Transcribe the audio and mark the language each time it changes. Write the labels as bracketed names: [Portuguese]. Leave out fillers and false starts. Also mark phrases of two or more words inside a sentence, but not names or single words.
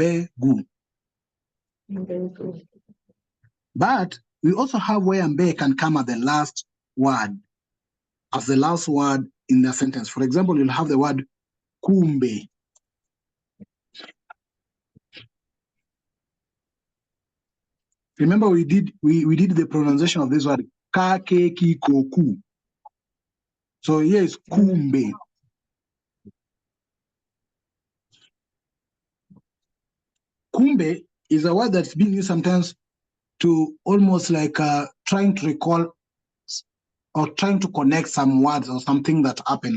[English] But we also have where mbe can come at the last word, as the last word in the sentence. For example, you'll have the word kumbe. Remember, we did the pronunciation of this word ka, ke, ki, ko, ku. So here is kumbe. Kumbe is a word that's being used sometimes to almost like trying to recall or trying to connect some words or something that happened.